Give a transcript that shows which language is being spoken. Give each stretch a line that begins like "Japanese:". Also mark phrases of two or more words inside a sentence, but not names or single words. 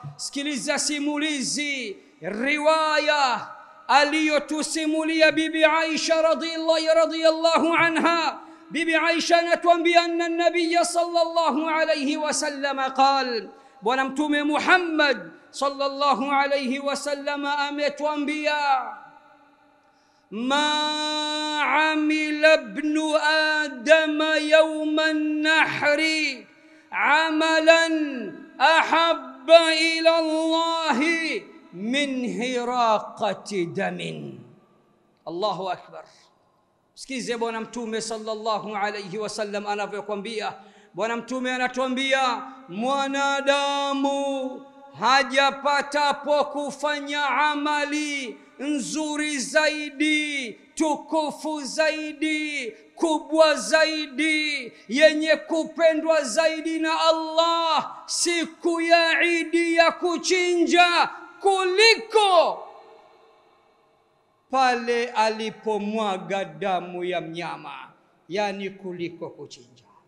Swahili: Sikiliza simulizi riwaya aliyotusimulia bibi Aisha
Arabic: رضي الله عنها.
Swahili: bibi Aisha anatuambia
Arabic: أن النبي صلى الله عليه وسلم قال,
Swahili: bwana Mtume Muhammad
Arabic: صلى الله عليه وسلم ametuambia, ما عمل ابن آدم يوم النحر عملا أحب إلى الله من هراقة دم. الله أكبر.
Swahili: Sikize bwana Mtume
Arabic: صلى الله عليه وسلم
Swahili: anavyokuambia. Bwana Mtume anatuambia, mwanadamu hajapatapo kufanya amali nzuri zaidi, tukufu zaidi, kubwa zaidi, yenye kupendwa zaidi na Allah siku ya Idi ya kuchinja, kuliko pale alipomwaga damu ya mnyama, yani kuliko kuchinja.